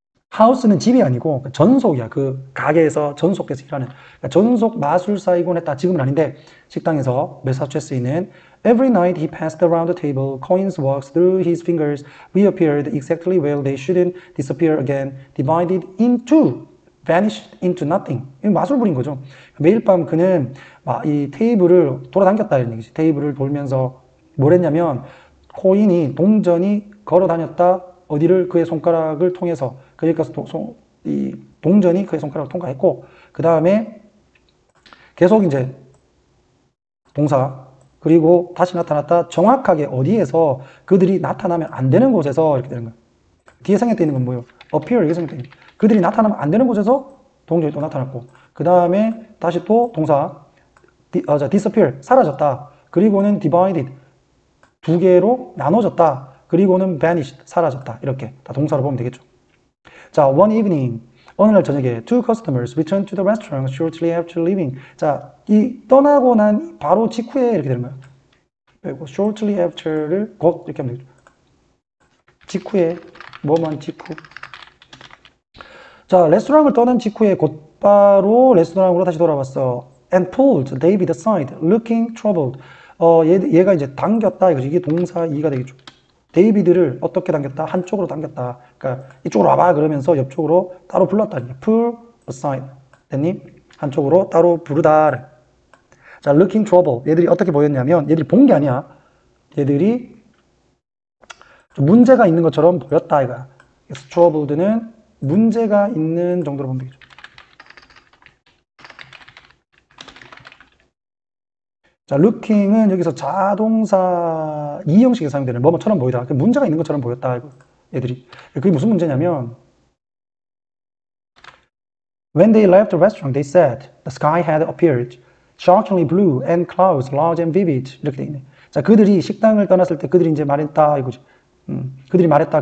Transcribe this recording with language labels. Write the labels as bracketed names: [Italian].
[Korean] 하우스는 집이 아니고 전속이야. 그 가게에서 전속돼서 일하는. 그러니까 전속 마술사이곤 했다. 지금은 아닌데 식당에서 매사추세츠에 있는 [English] Every night he passed around the table. Coins walked through his fingers, reappeared exactly where they shouldn't disappear again, divided into, vanished into nothing. [Korean] 마술 부린 거죠. 매일 밤 그는 이 테이블을 돌아다녔다 이런 얘기지. 테이블을 돌면서 뭘 했냐면 코인이 동전이 걸어 다녔다. 어디를? 그의 손가락을 통해서. 그러니까 이 동전이 그의 손가락을 통과했고, 그 다음에 계속 이제 동사, 그리고 다시 나타났다. 정확하게 어디에서 그들이 나타나면 안 되는 곳에서 이렇게 되는 거야. 뒤에 생략되어 있는 건 뭐예요? appear, 이게 생략되어 있는 거야. 그들이 나타나면 안 되는 곳에서 동전이 또 나타났고, 그 다음에 다시 또 동사, disappear, 사라졌다. 그리고는 divided, 두 개로 나눠졌다. 그리고는 vanished, 사라졌다. 이렇게 다 동사로 보면 되겠죠. [English] 자, one evening, [Korean] 어느 날 저녁에 [English] two customers returned to the restaurant shortly after leaving. [Korean] 자, 이 떠나고 난 바로 직후에 이렇게 되는 거예요. 그리고 [English] shortly after [Korean] 를 곧 이렇게 하면 되겠죠. 직후에, 뭐만 직후. 자, 레스토랑을 떠난 직후에 곧바로 레스토랑으로 다시 돌아왔어. [English] And pulled David aside, looking troubled. [Korean] 얘가 이제 당겼다. 이게 동사 2가 되겠죠. 데이비드를 어떻게 당겼다? 한쪽으로 당겼다. 그러니까 이쪽으로 와봐 그러면서 옆쪽으로 따로 불렀다. [English] pull aside. [Korean] 됐니? 한쪽으로 따로 부르다. 자, [English] looking trouble. [Korean] 얘들이 어떻게 보였냐면 얘들이 본 게 아니야. 얘들이 좀 문제가 있는 것처럼 보였다 이거야. 그래서 troubled는 문제가 있는 정도로 보면 되겠죠. 자, looking은 여기서 자동사 2형식에 사용되는 뭐뭐처럼 보이다. 문제가 있는 것처럼 보였다. 애들이. 그게 무슨 문제냐면 [English] When they left the restaurant, they said the sky had appeared. shockingly blue and clouds large and vivid. [Korean] 이렇게 돼 있네. 자, 그들이 식당을 떠났을 때 그들이 이제 말했다 이거지. 그들이 말했다.